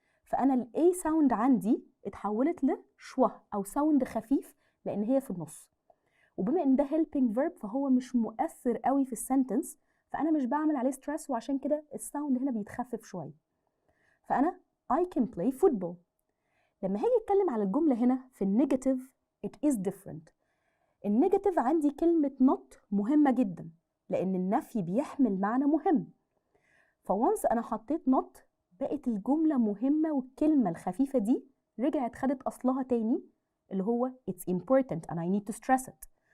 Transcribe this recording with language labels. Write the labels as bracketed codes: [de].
[ar] فأنا ال A sound عندي اتحولت لشوه أو ساوند خفيف لأن هي في النص. وبما إن ده [en] helping verb [ar] فهو مش مؤثر قوي في السنتنس، فأنا مش بعمل عليه ستريس، وعشان كده الساوند هنا بيتخفف شوية. [en] فأنا I can play football. [ar] لما هاجي أتكلم على الجملة هنا في النيجاتيف [en] it is different. [ar] النيجاتيف عندي كلمة not مهمة جدا لأن النفي بيحمل معنى مهم. فوانس أنا حطيت not بقت الجملة مهمة، والكلمة الخفيفة دي رجعت خدت أصلها تاني اللي هو [en] it's important and I need to stress it.